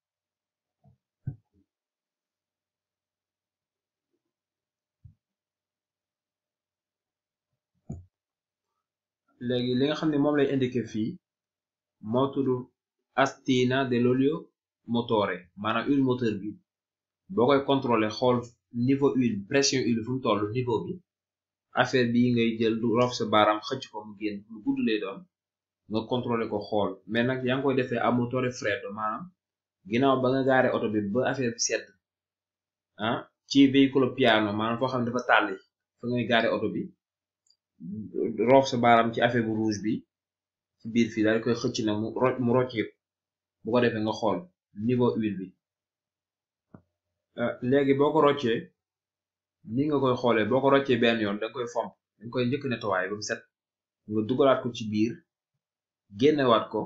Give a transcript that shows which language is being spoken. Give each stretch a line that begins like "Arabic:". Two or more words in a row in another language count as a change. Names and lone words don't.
Wolof: léegi li nga xam ne moom lay indiquer fii moo tudd
Italian: astina dell'olio motore,
Wolof: maanaam
French: huile moteur
Wolof: bi boo koy contrôler xool
French: niveau huile pression huile
Wolof: fu mu toll niveau bi, affaire bii ngay jël du rof sa baaraam xëcc ko mu génn, lu gudd lay doon nga contrôler ko xool. mais nag yaa ngi koy defee
Italian: à motore freddo,
Wolof: maanaam ginnaaw ba nga gaare oto bi ba affaire bi sedd ci véhicule piano, maanaam foo xam ne dafa tàlli fa ngay gaare oto bi, roof sa baaraam ci affaire bu rouge bi ci biir fii daal di koy xëcc na mu rocceeku, bu ko defee nga xool
French: niveau huile
Wolof: bi. léegi boo ko roccee ni nga koy xoolee, boo ko roccee benn yoon da nga koy fomp, da nga koy njëkk nettoyer ba mu set, nga dugalaat ko ci biir génnewaat ko.